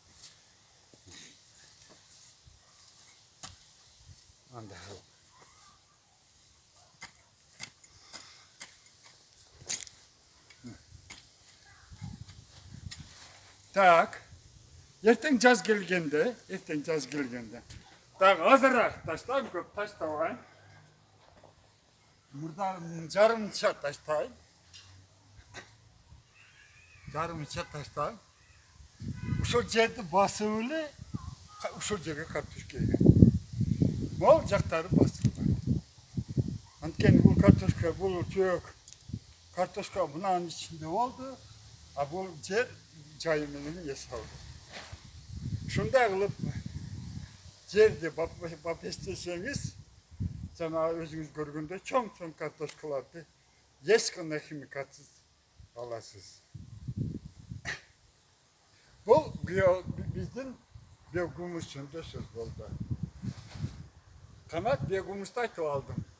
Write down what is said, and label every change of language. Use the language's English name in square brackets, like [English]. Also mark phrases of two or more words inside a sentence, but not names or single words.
[Kyrgyz] Андай. Так. Ертең жаз келгенде, так азырақ таштайм, көп таштабайм. Мурда жарымча таштайм. Ушул жерди басып эле, ушул жерге картошка егем. Мол жактары басылган. Анткени бул картошка, бул жөөк картошка мынанын ичинде болду, а бул жер жайы менен эс алды. Ушундай кылып жерди бап эстесеңиз, жана өзүңүз көргөндөй чоң картошкаларды эч кандай химикатсыз аласыз. [Kazakh] Бұл біздің биогумус жөнінде сөз болды. Қанат биогумусты айтып алдым.